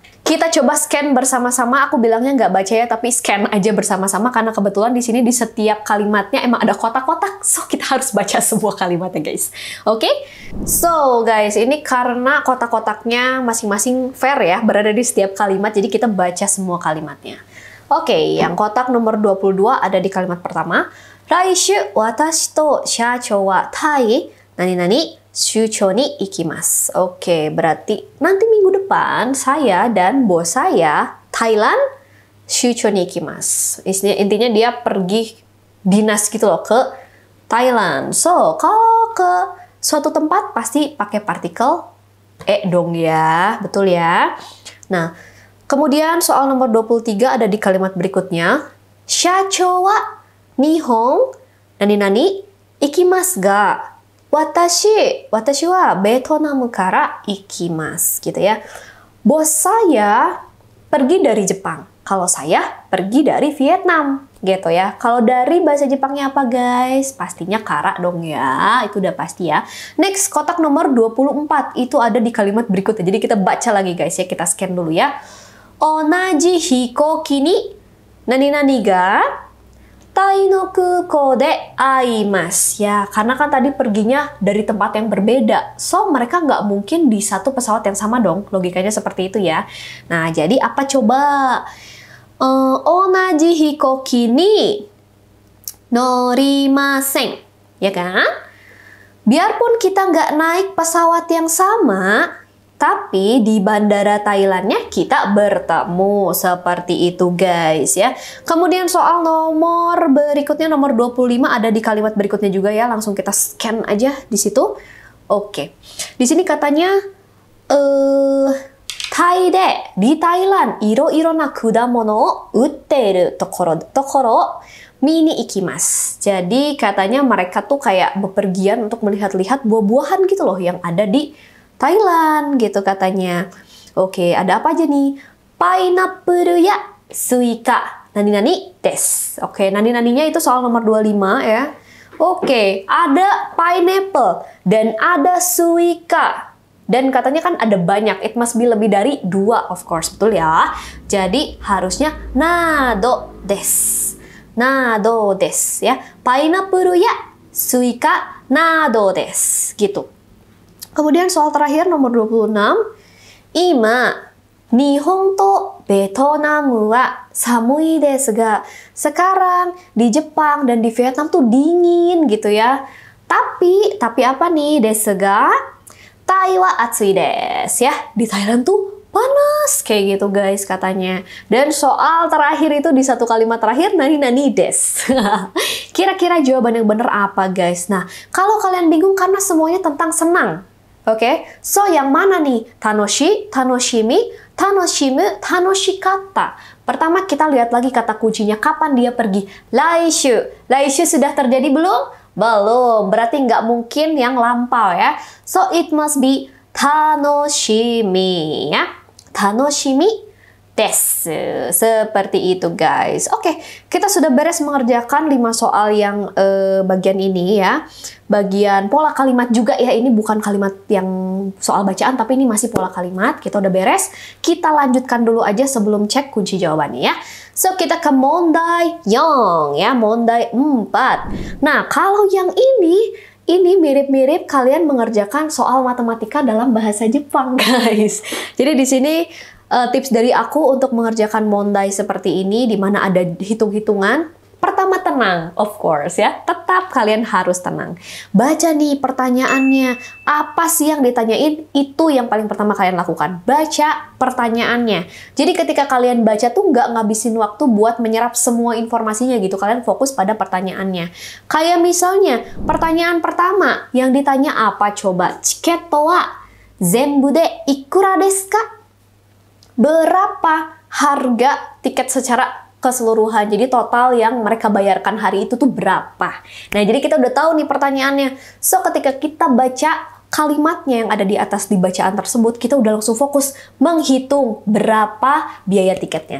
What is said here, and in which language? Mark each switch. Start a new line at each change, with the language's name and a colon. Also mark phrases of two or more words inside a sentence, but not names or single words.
Indonesian: Kita coba scan bersama-sama. Aku bilangnya nggak baca ya, tapi scan aja bersama-sama karena kebetulan di sini di setiap kalimatnya emang ada kotak-kotak. So kita harus baca semua kalimatnya guys. Oke? So guys, ini karena kotak-kotaknya masing-masing fair ya, berada di setiap kalimat, jadi kita baca semua kalimatnya. Oke, yang kotak nomor 22 ada di kalimat pertama.
Japanese: 来週私と社長はタイなになに出張に行きます.
Indonesian: Oke, berarti nanti minggu depan saya dan bos saya Thailand
Japanese: 出張に行きます.
Indonesian: Intinya dia pergi dinas gitu loh ke Thailand. So, kalau ke suatu tempat pasti pakai partikel dong ya. Betul ya? Nah, kemudian soal nomor 23 ada di kalimat berikutnya.
Japanese: 社長は日本なになに行きますが私はベトナムから行きます
Indonesian: gitu ya. Bos saya pergi dari Jepang. Kalau saya pergi dari Vietnam gitu ya. Kalau dari bahasa Jepangnya apa guys? Pastinya kara dong ya. Itu udah pasti ya. Next, kotak nomor 24 itu ada di kalimat berikutnya. Jadi kita baca lagi guys ya. Kita scan dulu ya.
Japanese: 同じ飛行機になになにがタイの空港で会います.
Indonesian: Ya, karena kan tadi perginya dari tempat yang berbeda. So, mereka nggak mungkin di satu pesawat yang sama dong. Logikanya seperti itu ya. Nah, jadi apa coba?
Japanese: 同じ飛行機に乗りません.
Indonesian: Ya kan? Biarpun kita nggak naik pesawat yang sama, tapi di bandara Thailandnya kita bertemu. Seperti itu guys ya. Kemudian soal nomor berikutnya, nomor 25 ada di kalimat berikutnya juga ya. Langsung kita scan aja di situ. Oke. Di sini katanya di Thailand
Japanese: いろいろな果物を売ってるところ見に行きます.
Indonesian: Jadi katanya mereka tuh kayak bepergian untuk melihat-lihat buah-buahan gitu loh yang ada di Thailand gitu katanya. Oke, ada apa aja nih? Pineapple ya,
Japanese: すいか、なになにです.
Indonesian: Oke, nani-naninya itu soal nomor 25 ya. Oke, ada pineapple dan ada suika. Dan katanya kan ada banyak,
English: it must be
Indonesian: lebih dari
English: 2 of course,
Indonesian: betul ya? Jadi harusnya
Japanese: などです. などです ya. Pineapple ya, すいか、などです.
Indonesian: Gitu. Kemudian soal terakhir nomor 26.
Japanese: 今、日本とベトナムは寒いですが.
Indonesian: Sekarang di Jepang dan di Vietnam tuh dingin gitu ya. Tapi apa nih?
Japanese: ですがタイは暑いです ya.
Indonesian: Di Thailand tuh panas kayak gitu guys katanya. Dan soal terakhir itu di satu kalimat terakhir
Japanese: なになにです.
Indonesian: Kira-kira jawaban yang bener apa guys? Nah, kalau kalian bingung karena semuanya tentang senang. Oke, so yang mana nih?
Japanese: 楽しい、楽しみ、楽しむ、楽しかった.
Indonesian: Pertama kita lihat lagi kata kuncinya, kapan dia pergi. Laishu. Laishu sudah terjadi belum? Belum. Berarti nggak mungkin yang lampau ya.
English: So it must be tanoshimi ya.
Japanese: 楽しみです.
Indonesian: Seperti itu guys. Oke, kita sudah beres mengerjakan 5 soal yang bagian ini ya. Bagian pola kalimat juga ya, ini bukan kalimat yang soal bacaan tapi ini masih pola kalimat. Kita udah beres, kita lanjutkan dulu aja sebelum cek kunci jawabannya ya. So kita ke mondai yang ya, mondai 4. Nah kalau yang ini mirip-mirip kalian mengerjakan soal matematika dalam bahasa Jepang guys. Jadi di sini tips dari aku untuk mengerjakan mondai seperti ini, di mana ada hitung-hitungan. Pertama tenang,
English: of course ya.
Indonesian: Tetap kalian harus tenang. Baca nih pertanyaannya. Apa sih yang ditanyain? Itu yang paling pertama kalian lakukan. Baca pertanyaannya. Jadi ketika kalian baca tuh nggak ngabisin waktu buat menyerap semua informasinya gitu. Kalian fokus pada pertanyaannya. Kayak misalnya, pertanyaan pertama yang ditanya apa coba?
Japanese: チケットは全部でいくらですか?
Indonesian: berapa harga tiket secara keseluruhan. Jadi total yang mereka bayarkan hari itu tuh berapa. Nah, jadi kita udah tahu nih pertanyaannya. So, ketika kita baca kalimatnya yang ada di atas di bacaan tersebut, kita udah langsung fokus menghitung berapa biaya tiketnya.